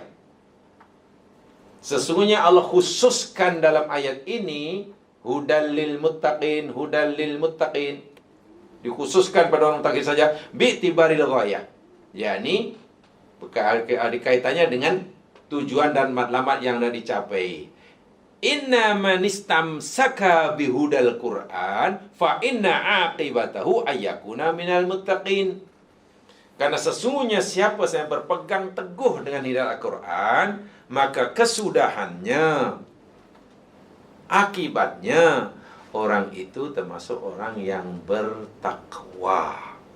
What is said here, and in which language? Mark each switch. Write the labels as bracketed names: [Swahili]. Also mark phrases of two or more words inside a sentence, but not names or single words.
[Malay] Sesungguhnya Allah khususkan dalam ayat ini [Arabic] هدى للمتقين, [Malay] dikhususkan pada orang muttaqin saja [Arabic] باعتبار الغاية. [Malay] Yani ada kaitannya dengan tujuan dan matlamat yang nak dicapai. [Arabic] إن من استمسك بهدى القرآن فإن عاقبته أن يكون من المتقين. [Malay] Karena sesungguhnya siapa yang berpegang teguh dengan hidayah Al-Quran, maka kesudahannya, akibatnya orang itu termasuk orang yang bertakwa.